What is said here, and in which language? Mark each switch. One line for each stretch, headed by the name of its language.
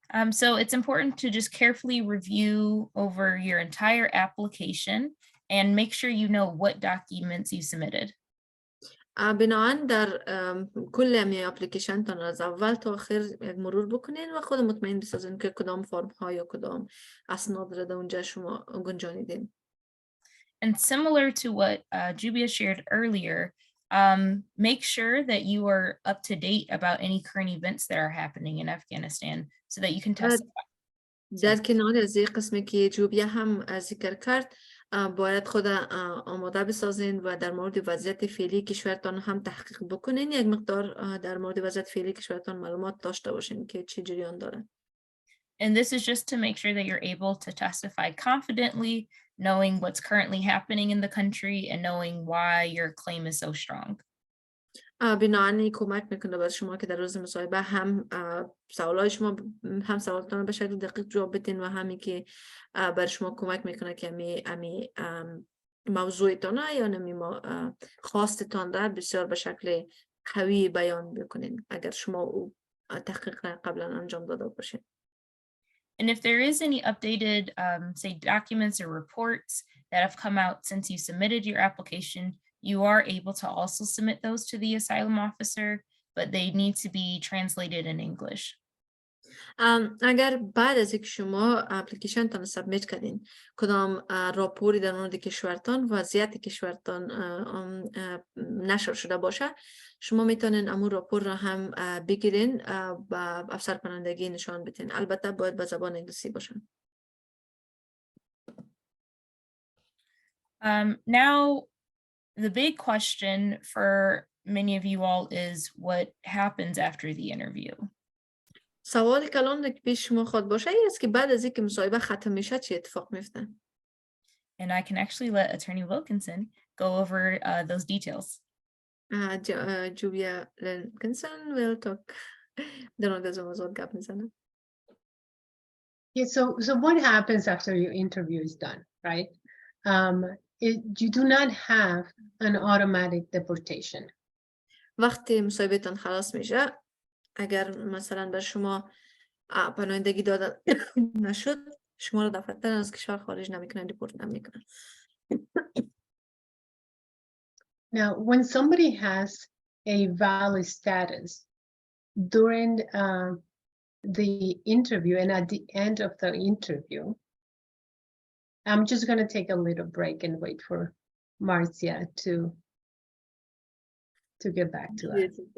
English: So it's important to just carefully review over your entire application and make sure you know what documents you submitted.
Persian: بنابراین در کل امی اپلیکیشن تان از اول تا آخر یک مرور بکنین و خود مطمئن بسازین که کدام فرم ها یا کدام اسناد را در اونجا شما گنجانیدین.
English: And similar to what Jubia shared earlier, make sure that you are up to date about any current events that are happening in Afghanistan so that you can testify.
Persian: در کنار از این قسمی که جوبیا هم ذکر کرد باید خود آماده بسازین و در مورد وضعیت فعلی کشورتان هم تحقیق بکنین، یک مقدار در مورد وضعیت فعلی کشورتان معلومات داشته باشین که چه جریان داره.
English: And this is just to make sure that you're able to testify confidently, knowing what's currently happening in the country and knowing why your claim is so strong.
Persian: بنابراین کمک میکنه بر شما که در روز مصاحبه هم سوالای شما هم سوالاتون رو به شکل دقیق جواب بدین و همین که بر شما کمک میکنه که امی موضوعتان یا نمی خواستتان را بسیار به شکل قوی بیان بکنین اگر شما او تحقیق قبلا انجام داده باشین.
English: And if there is any updated, say, documents or reports that have come out since you submitted your application, you are able to also submit those to the asylum officer, but they need to be translated in English.
Persian: اگر بعد از اینکه شما اپلیکیشن تان سابمیت کردین کدام راپوری در مورد کشورتان وضعیت کشورتان نشر شده باشه شما میتونین امون راپور را هم بگیرین و افسر پناهندگی نشان بدین. البته باید به زبان انگلیسی باشه.
English: Now the big question for many of you all is what happens after the interview.
Persian: سوالی که الان که پیش شما خود باشه این است که بعد از اینکه مصاحبه ختم میشه چی اتفاق میفته؟
English: And I can actually let Attorney Wilkinson go over those details. Julia Wilkinson will talk.
Persian: در مورد از موضوع گپ میزنه.
English: Yeah, so what happens after your interview is done, right? You do not have an automatic deportation.
Persian: وقتی مصاحبهتان خلاص میشه اگر مثلا بر شما پناهندگی داده نشد شما رو دفتر از کشور خارج نمیکنن دیپورت نمیکنن.
English: Now when somebody has a valid status during the interview and at the end of the interview, I'm just going to take a little break and wait for Marcia to get back to us.